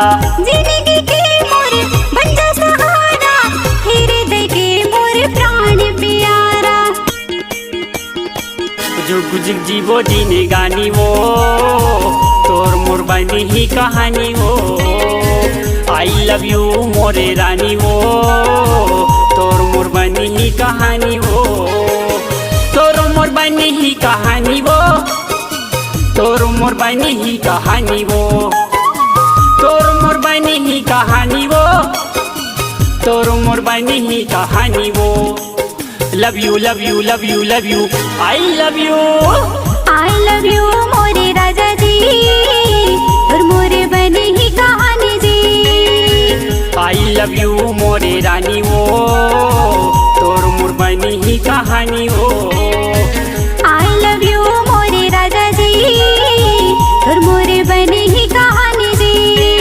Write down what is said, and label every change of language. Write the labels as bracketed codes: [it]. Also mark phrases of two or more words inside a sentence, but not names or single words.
[hne] जिंदगी के मोर बन जा सहारा हृदय के मोर प्राण प्यारा। जुग जुग जीवो जीने गानी वो तोर मोर बनी ही कहानी वो। [en] I love you [hne] मोरे रानी वो तोर मोर बनी ही कहानी वो। तोर मोर बनी ही कहानी वो। तोर मोर बनी ही कहानी वो। तोर मोर बनी ही कहानी वो। तोर मोर बनी ही कहानी वो। [en] love you love you love you love you I love you [hne] मोरे राजा जी और मोरे बने ही कहानी जी [en] I love you [hne] मोरे रानी वो तोर मोर बनी ही कहानी वो [en] I love you [hne] मोरे राजा जी और मोरे बने ही कहानी जी